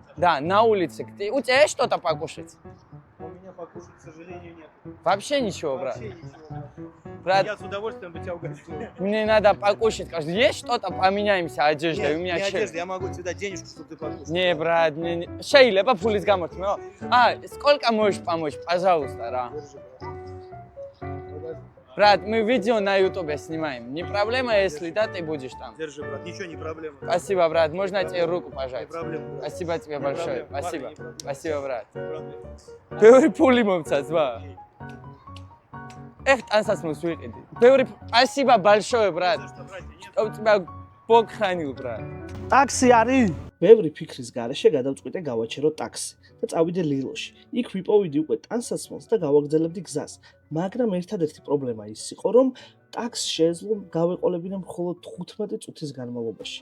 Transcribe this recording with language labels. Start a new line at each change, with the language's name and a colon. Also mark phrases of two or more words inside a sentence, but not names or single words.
Russian: Да, на улице. У тебя есть что-то покушать? У меня покушать, к сожалению, нет. Вообще ничего, брат. Вообще ничего. Брат, Я с удовольствием бы тебя угостил. мне надо покушать. Есть что-то? Поменяемся одеждой. У меня не щель. одежда, я могу тебе дать денежку, чтобы ты покушал. Не, брат, не.
Georgian: Შეიძლება ფულის გამორთმეო.
Russian: Сколько можешь помочь? Пожалуйста, ра. Брат, мы видео на ютубе снимаем. Не проблема, если да, ты будешь там. Держи, брат, ничего не проблема. Спасибо, брат. Можно тебе руку Не пожать? проблема. брат. Спасибо тебе большое. проблема. Спасибо. Ладно, не проблема. Спасибо, брат. Не проблема.
Georgian: ბევრი ფული მომცა ზვა. ეხ ტანსაცმელს ვიყიდი.
Russian: ბევრი спасибо большое, брат. За что, братья, нет? Чтоб ბოგხანილ, брат.
Georgian: ტაქსი არის? ბევრი ფიქრის გარეშე გადავწყვიტე გავაჩერო ტაქსი და წავიდე ლილოში. იქ ვიპოვიდი უკვე ტანსაცმელს და გავაგრძელებდი გზას. მაგრამ ერთადერთი პრობლემა ის იყო, რომ ტაქსს შეეძლო გავეყოლებინა მხოლოდ 15 წუთის განმავლობაში.